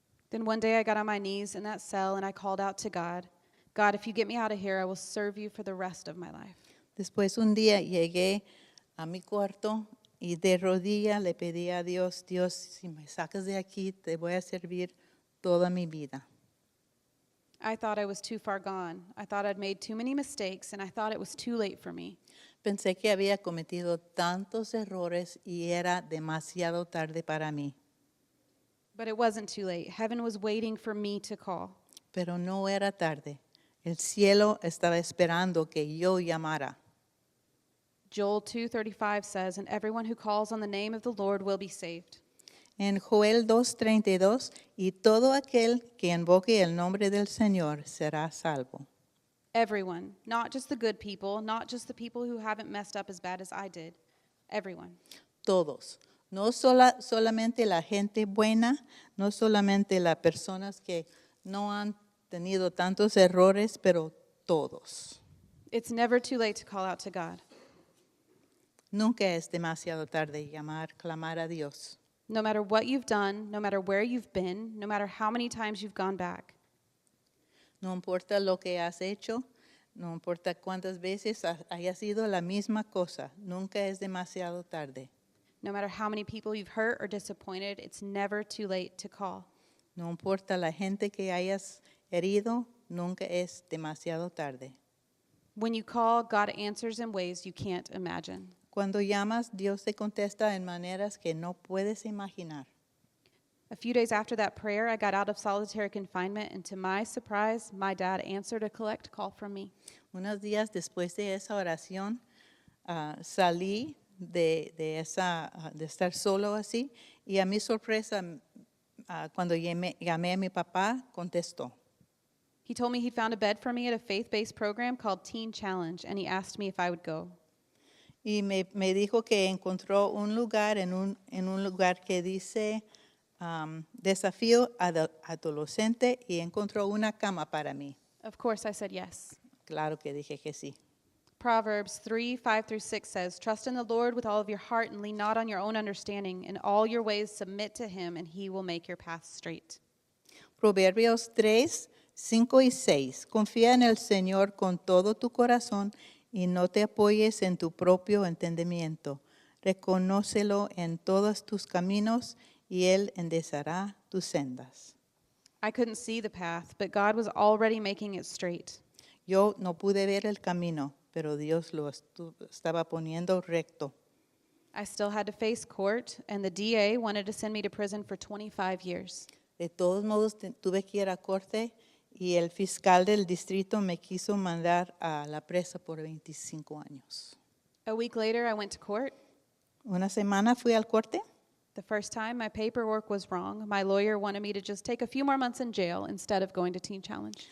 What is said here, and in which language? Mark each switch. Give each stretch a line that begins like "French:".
English: Then one day I got on my knees in that cell and I called out to God, God, if you get me out of here, I will serve you for the rest of my life.
Spanish: Después un día llegué a mi cuarto y de rodilla le pedí a Dios, Dios, si me sacas de aquí, te voy a servir toda mi vida.
English: I thought I was too far gone. I thought I'd made too many mistakes, and I thought it was too late for me.
Spanish: Pensé que había cometido tantos errores y era demasiado tarde para mí.
English: But it wasn't too late. Heaven was waiting for me to call.
Spanish: Pero no era tarde. El cielo estaba esperando que yo llamara.
English: Joel 2:35 says, and everyone who calls on the name of the Lord will be saved.
Spanish: En Joel 2:32, y todo aquel que invoque el nombre del Señor será salvo.
English: Everyone, not just the good people, not just the people who haven't messed up as bad as I did. Everyone.
Spanish: Todos. No solamente la gente buena, no solamente las personas que no han tenido tantos errores, pero todos.
English: It's never too late to call out to God.
Spanish: Nunca es demasiado tarde clamar a Dios.
English: No matter what you've done, no matter where you've been, no matter how many times you've gone back.
Spanish: No importa lo que has hecho, no importa cuántas veces haya sido la misma cosa, nunca es demasiado tarde.
English: No matter how many people you've hurt or disappointed, it's never too late to call.
Spanish: No importa la gente que hayas herido, nunca es demasiado tarde.
English: When you call, God answers in ways you can't imagine.
Spanish: Cuando llamas, Dios te contesta en maneras que no puedes imaginar.
English: A few days after that prayer, I got out of solitary confinement, and to my surprise, my dad answered a collect call from me.
Spanish: Unos días después de esa oración, salí de estar solo así, y a mi sorpresa, cuando llamé a mi papá, contestó.
English: He told me he found a bed for me at a faith-based program called Teen Challenge, and he asked me if I would go.
Spanish: Y me dijo que encontró un lugar en un lugar que dice desafío adolescente y encontró una cama para mí.
English: Of course, I said yes.
Spanish: Claro que dije que sí.
English: Proverbs 3:5-6 says, Trust in the Lord with all of your heart and lean not on your own understanding. In all your ways submit to him, and he will make your path straight.
Spanish: Proverbios 3:5-6. Confía en el Señor con todo tu corazón y no te apoyes en tu propio entendimiento. Reconócelo en todos tus caminos y Él enderezará tus sendas.
English: I couldn't see the path, but God was already making it straight.
Spanish: Yo no pude ver el camino, pero Dios lo estaba poniendo recto.
English: I still had to face court, and the DA wanted to send me to prison for 25 years.
Spanish: De todos modos, tuve que ir a corte y el fiscal del distrito me quiso mandar a la presa por 25 años.
English: A week later, I went to court.
Spanish: Una semana fui al corte.
English: The first time, my paperwork was wrong. My lawyer wanted me to just take a few more months in jail instead of going to Teen Challenge.